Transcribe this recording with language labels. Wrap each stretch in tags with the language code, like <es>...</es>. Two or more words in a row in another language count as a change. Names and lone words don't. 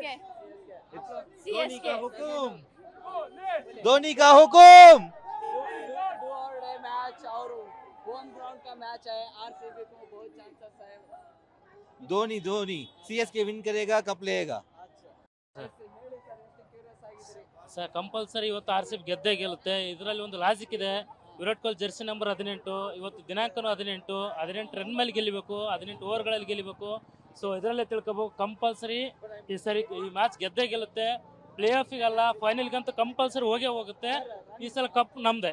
<hi>धोनी का CSK हुकुम. धोनी का हुकुम. डू और डाई मैच और</hi> <en>home ground</en> <hi>का मैच है. RCB को बहुत चांसेस है. धोनी CSK विन करेगा, कप लेगा. अच्छा,</hi> <kn>ಹೇಳಿ ಸರ್, ಎಷ್ಟು ಕ್ಯೂರಿಯಸ್ ಆಗಿದ್ದೀರಿ? ಸರ್ ಕಂಪಲ್ಸರಿ ಇವತ್ತು RCB ಗೆದ್ದೇ ಗೆಲ್ಲುತ್ತೆ. ಇದರಲ್ಲಿ ಒಂದು ಲಾಜಿಕ್ ಇದೆ. ವಿರಾಟ್ ಕೊಹ್ಲಿ ಜರ್ಸಿ ನಂಬರ್ 18, ಇವತ್ತು ದಿನಾಂಕನೂ 18 ರನ್ ಮೇಲೆ ಗೆಲ್ಲಬೇಕು, 18 ಓವರ್ಗಳಲ್ಲಿ ಗೆಲ್ಲಬೇಕು. ಸೊ ಇದರಲ್ಲೇ ತಿಳ್ಕೊಬೇಕು. ಕಂಪಲ್ಸರಿ ಈ ಸರಿ ಈ ಮ್ಯಾಚ್ ಗೆದ್ದೇ ಗೆಲ್ಲುತ್ತೆ. ಪ್ಲೇ ಆಫಿಗಲ್ಲ, ಫೈನಲ್ಗಂತೂ ಕಂಪಲ್ಸರಿ ಹೋಗೇ ಈ ಸಲ ಕಪ್ ನಮ್ದೆ.</kn>